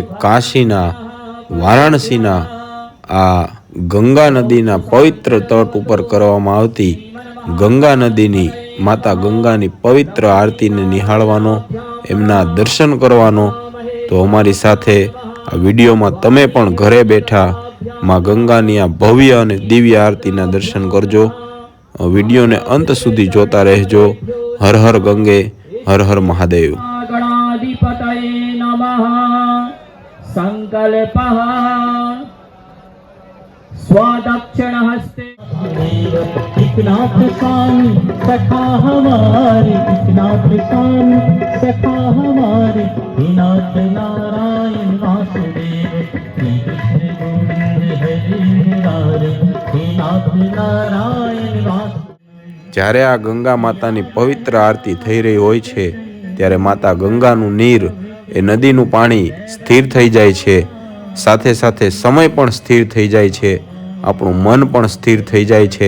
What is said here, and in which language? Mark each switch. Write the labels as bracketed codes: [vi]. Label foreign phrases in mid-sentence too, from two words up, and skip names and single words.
[gu] કાશીના, વારાણસીના આ ગંગા નદીના પવિત્ર તટ ઉપર કરવામાં આવતી ગંગા નદીની, માતા ગંગાની પવિત્ર આરતીને નિહાળવાનો, એમના દર્શન કરવાનો. તો અમારી સાથે આ વિડીયોમાં તમે પણ ઘરે બેઠા માં ગંગાની આ ભવ્ય અને દિવ્ય આરતીના દર્શન કરજો. વિડીયોને અંત સુધી જોતા રહેજો. હર હર ગંગે, હર હર મહાદેવ. [sa] गणाधिपतये नमः। संकल्पः स्वदक्षिणहस्ते [hi] एकनाथ स्वामी सखा हमारे, एकनाथ स्वामी सखा हमारे, हे नाथ नारायण वासुदेव, श्री कृष्ण गोविंद हरि मुरारे, हे नाथ नारायण वासुदेव. [gu] જ્યારે આ ગંગા માતાની પવિત્ર આરતી થઈ રહી હોય છે ત્યારે માતા ગંગાનું નીર, એ નદીનું પાણી સ્થિર થઈ જાય છે. સાથે સાથે સમય પણ સ્થિર થઈ જાય છે આપણું મન પણ સ્થિર થઈ જાય છે.